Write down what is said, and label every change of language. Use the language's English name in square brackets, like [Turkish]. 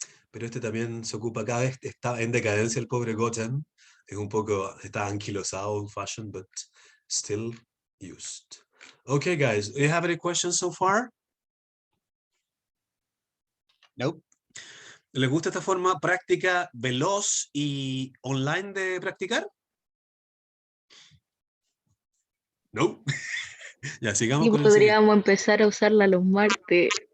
[Spanish] Pero este también se ocupa cada vez, está en decadencia el pobre Goten. Es un poco, está anquilosado, [English] old fashioned, but still used. Okay, guys, do you have any questions so far? Nope. [Spanish] ¿Les gusta esta forma práctica, veloz y online de practicar? No. Ya, sigamos Y con el siguiente. podríamos empezar a usarla los martes.